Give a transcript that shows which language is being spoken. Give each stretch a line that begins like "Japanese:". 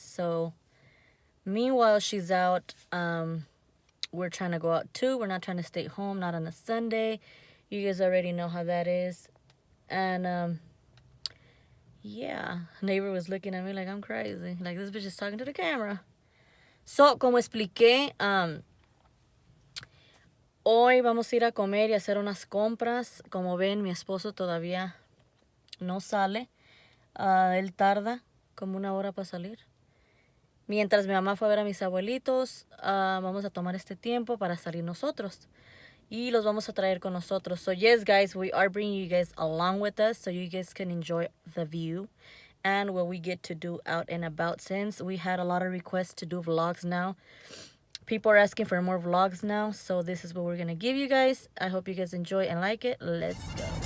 English: So meanwhile she's out, we're trying to go out too. We're not trying to stay home, not on a Sunday. You guys already know how that is. And yeah, neighbor was looking at me like I'm crazy, like this bitch is talking to the camera.
Spanish: So, como expliqué, hoy vamos a ir a comer y hacer unas compras. Como ven, mi esposo todavía no sale. Él tarda como 1 hora para salir. Mientras mi mamá fue a ver a mis abuelitos, vamos a tomar este tiempo para salir nosotros. Y los vamos a traer con nosotros.
English: So, yes, guys, we are bringing you guys along with us so you guys can enjoy the view and what we get to do out and about, since we had a lot of requests to do vlogs now. People are asking for more vlogs now, so this is what we're gonna give you guys. I hope you guys enjoy and like it. Let's go.